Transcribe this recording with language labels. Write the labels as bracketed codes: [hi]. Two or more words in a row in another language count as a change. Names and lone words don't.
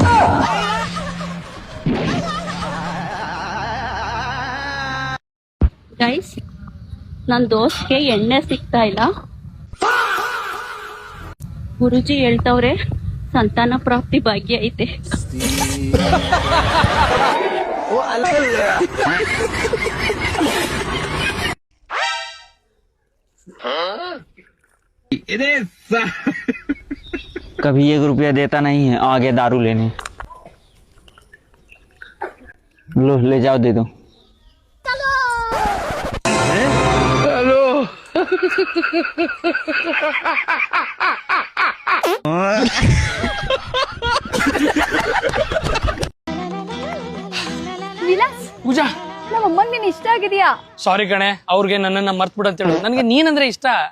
[kn] ಗೈಸ್, ನನ್ ದೋಸ್ತ್ಗೆ ಎಣ್ಣೆ ಸಿಗ್ತಾ ಇಲ್ಲ. ಗುರುಜಿ ಹೇಳ್ತವ್ರೆ ಸಂತಾನ ಪ್ರಾಪ್ತಿ ಭಾಗ್ಯ ಐತೆ. [hi] कभी 1 रुपया देता नहीं है, आगे दारू लेने। लो ले जाओ, दे दो। हेलो [kn] ವಿಲಾಸ್, ಪೂಜಾ, ನಮ್ಮ ಅಮ್ಮಂಗ್ ನೀನ್ ಇಷ್ಟ ಆಗಿದ್ಯಾ? ಸಾರಿ ಕಣೆ, ಅವ್ರಿಗೆ ನನ್ನನ್ನ ಮರ್ತ್ ಬಿಡು ಅಂತ ಹೇಳು. ನನಗೆ ನೀನಂದ್ರೆ ಇಷ್ಟ.